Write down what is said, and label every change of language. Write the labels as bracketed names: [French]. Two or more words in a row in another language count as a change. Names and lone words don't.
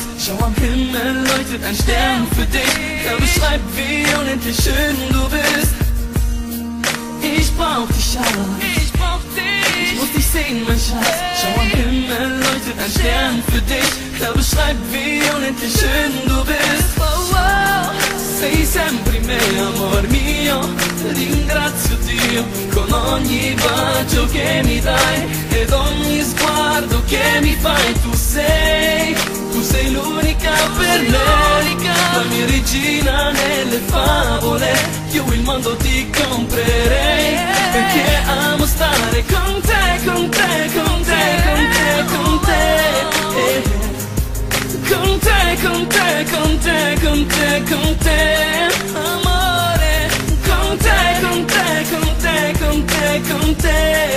[German] Schau am Himmel, leuchtet ein Stern für dich. Er beschreibt, wie unendlich schön du bist. Ich brauch dich, Schatz. Ich brauch dich. Ich muss dich sehen, mein Schatz. Schau am Himmel, leuchtet ein Stern für dich. Er beschreibt, wie unendlich schön du bist. Oh, oh. [Italian] Sei sempre in me, amor mio. Ringrazio Dio con ogni bacio che mi dai ed ogni sguardo che mi fai. Tu sei l'unica per me, la mia regina nelle favole. Io il mondo ti comprerei, perché amo stare con te, con te, con te, con te, con te. Con te, con te, con te, con te, con te. Amore, con te, con te, con te, con te, con te.